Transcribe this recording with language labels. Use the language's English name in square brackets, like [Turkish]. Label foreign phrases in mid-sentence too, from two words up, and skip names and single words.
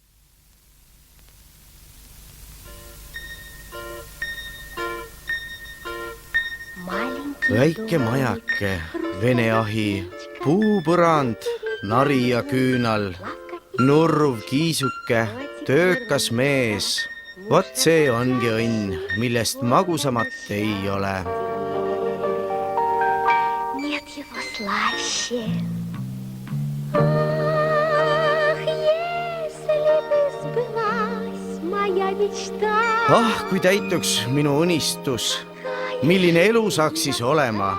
[Estonian] Väike majake, vene ahi, puupõrand, nari ja küünal, nurruv kiisuke, töökas mees. Vot see ongi õnn, millest magusamat ei ole. [Russian] слаще. Ах, если бы сбылась моя мечта. [Estonian] Ah, kui täituks minu unistus, milline elu saaks siis olema?